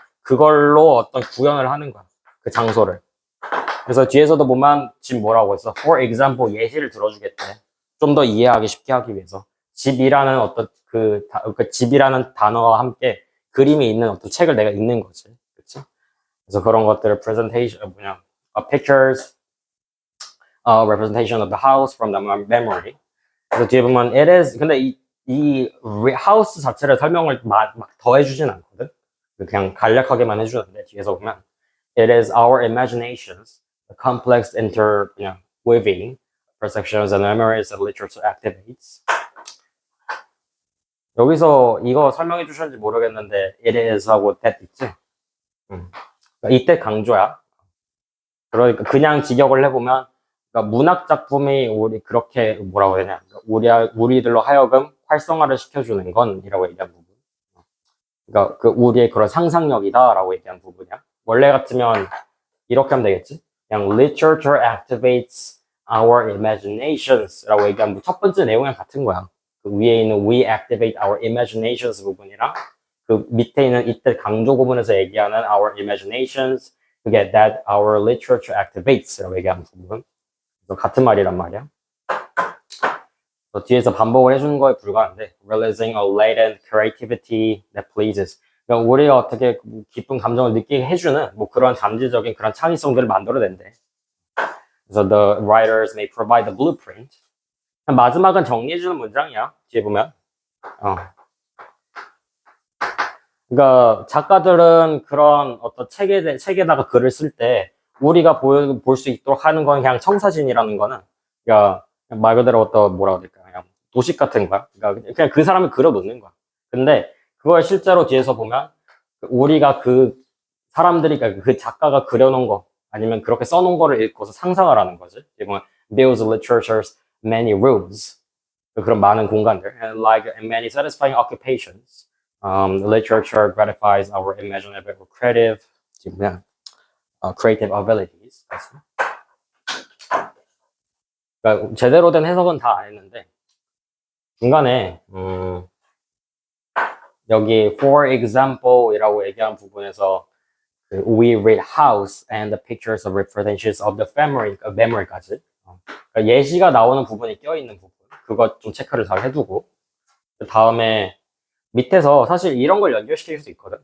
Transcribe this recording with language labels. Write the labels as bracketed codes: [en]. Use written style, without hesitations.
[ko] 그걸로 어떤 구현을 하는 거야. 그 장소를. 그래서 뒤에서도 보면 지금 뭐라고 했어? [en] For example, [ko] 예시를 들어주겠대. 좀 더 이해하기 쉽게 하기 위해서. 집이라는 어떤 그 집이라는 단어와 함께 그림이 있는 어떤 책을 내가 읽는 거지. 그치? 그래서 그런 것들을 [en] presentation, pictures, representation of the house from the memory. [ko] 그래서 뒤에 보면 [en] it is, [ko] 근데 이 하우스 자체를 설명을 막 더해주진 않거든. 그냥 간략하게만 해주는데 뒤에서 보면 [en] it is our imaginations, the complex interweaving perceptions and memories that literature activates. [ko] 여기서 이거 설명해 주셨는지 모르겠는데 [en] it is [ko] 하고 that 있지? 이때 강조야. 그러니까 그냥 직역을 해보면 그러니까 문학 작품이 우리 그렇게 뭐라고 해야 되냐 우리들로 하여금 활성화를 시켜주는 건이라고 얘기한 부분. 그러니까 그 우리의 그런 상상력이다라고 얘기한 부분이야. 원래 같으면 이렇게 하면 되겠지. 그냥 [en] literature activates our imaginations [ko] 라고 얘기한 첫 번째 내용이랑 같은 거야. 그 위에 있는 [en] we activate our imaginations [ko] 부분이랑 그 밑에 있는 이때 강조 부분에서 얘기하는 [en] our imaginations [ko] 그게 [en] that our literature activates [ko] 라고 얘기하는 부분. 같은 말이란 말이야. 뒤에서 반복을 해주는 거에 불과한데 [en] realizing a latent creativity that pleases. [ko] 그러니까 우리가 어떻게 기쁜 감정을 느끼게 해주는 뭐 그런 잠재적인 그런 창의성들을 만들어낸대. [en] 그래서 the writers may provide the blueprint. [ko] 마지막은 정리해주는 문장이야. 뒤에 보면. 그러니까 작가들은 그런 어떤 책에다가 글을 쓸 때 우리가 볼 수 있도록 하는 건 그냥 청사진이라는 거는 그러니까 말 그대로 어떤 뭐라고 해야 될까 그냥 도식 같은 거야. 그러니까 그냥 그 사람을 그려놓는 거야. 근데 그걸 실제로 뒤에서 보면 우리가 그 사람들이 그러니까 그 작가가 그려놓은 거 아니면 그렇게 써놓은 거를 읽고서 상상을 하는 거지. 이건 [en] builds literature's many rooms. [ko] 그런 많은 공간들 [en] and like many satisfying occupations. Literature gratifies our imaginative or creative abilities. [ko] 그러니까 제대로 된 해석은 다 안 했는데 중간에 여기 [en] for example [ko] 이라고 얘기한 부분에서 [en] we read house and the pictures of representations of the memory [ko] 까지 그러니까 예시가 나오는 부분이 껴있는 부분 그거 좀 체크를 잘 해두고 그 다음에 밑에서 사실 이런 걸 연결시킬 수 있거든.